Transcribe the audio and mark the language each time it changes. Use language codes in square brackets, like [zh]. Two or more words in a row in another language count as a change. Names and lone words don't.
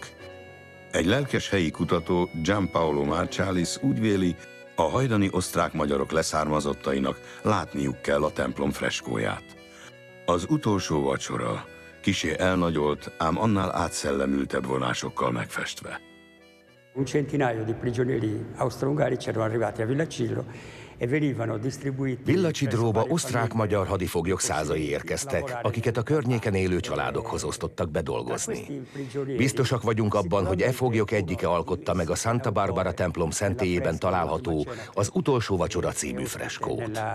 [hu] Egy lelkes helyi kutató, Gianpaolo Marcialis úgy véli, a hajdani osztrák-magyarok leszármazottainak látniuk kell a templom freskóját. Az utolsó vacsora, kissé elnagyolt, ám annál átszellemültebb vonásokkal megfestve. [it] Un centinaio di prigionieri austro-ungarici erano arrivati a Villa Cidro [hu] Villacsidróba osztrák-magyar hadifoglyok százai érkeztek, akiket a környéken élő családokhoz osztottak be dolgozni. Biztosak vagyunk abban, hogy e foglyok egyike alkotta meg a Santa Barbara templom szentélyében található Az utolsó vacsora című freskót.